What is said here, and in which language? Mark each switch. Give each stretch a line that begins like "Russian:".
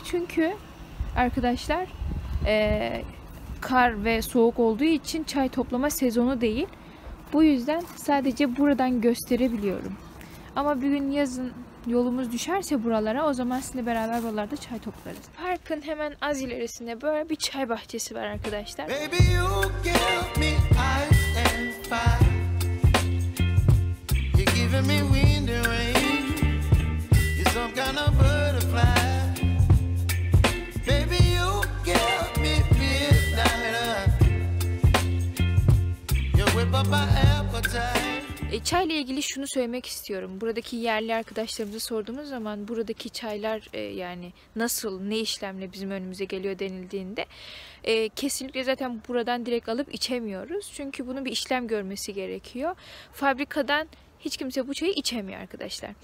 Turkish: Çünkü arkadaşlar kar ve soğuk olduğu için çay toplama sezonu değil. Bu yüzden sadece buradan gösterebiliyorum. Ama bir gün yazın yolumuz düşerse buralara, o zaman sizinle beraber buralarda çay toplarız. Parkın hemen az ilerisinde böyle bir çay bahçesi var arkadaşlar.
English: Baby, you give me ice and fire. You're giving me wind and rain. You're some kind of butterfly. Baby, you give me midnight. You whip up my appetite.
Turkish: Çayla ilgili şunu söylemek istiyorum. Buradaki yerli arkadaşlarımıza sorduğumuz zaman buradaki çaylar yani nasıl, ne işlemle bizim önümüze geliyor denildiğinde kesinlikle zaten buradan direkt alıp içemiyoruz. Çünkü bunun bir işlem görmesi gerekiyor. Fabrikadan hiç kimse bu çayı içemiyor arkadaşlar.